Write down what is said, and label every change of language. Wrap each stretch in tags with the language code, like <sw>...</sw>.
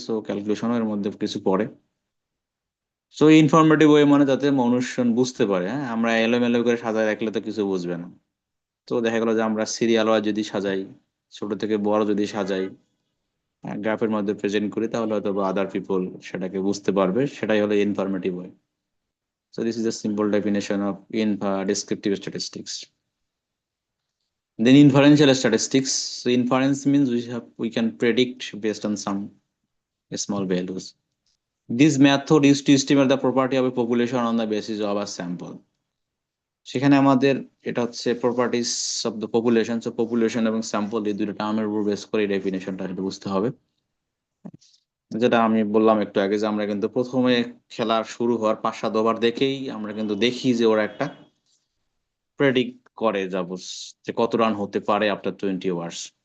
<bn>So ক্যালকুলেশনও এর মধ্যে কিছু পড়ে। সো ইনফরমেটিভ ওয়ে মানে যাতে মানুষজন বুঝতে পারে। হ্যাঁ, আমরা এলোমেলো করে সাজায় রাখলে তো কিছু বুঝবে না। তো দেখা গেলো যে আমরা সিরিয়াল ওয়াইজ যদি সাজাই, ছোট থেকে বড় যদি সাজাই, গ্রাফের মধ্যে প্রেজেন্ট করি, তাহলে হয়তো আদার পিপল সেটাকে বুঝতে পারবে। সেটাই হলো informative way.</bn> <en>So this is a simple definition of descriptive statistics. Then inferential statistics. So inference means we can predict based on some small values. This method is to estimate the property of a population on the basis of a sample.</en> <bn>সেখানে আমাদের এটা হচ্ছে properties of the population. So population এবং sample এই দুটো টার্মের উপর base করে ডেফিনেশনটা সেটা বুঝতে হবে। যেটা আমি বললাম একটু আগে যে আমরা কিন্তু প্রথমে খেলা শুরু হওয়ার 5-7 ওভার দেখেই আমরা কিন্তু দেখি যে ওরা একটা প্রেডিক্ট করে যাবো যে কত রান হতে পারে আফটার 20 ওভার্স।</bn>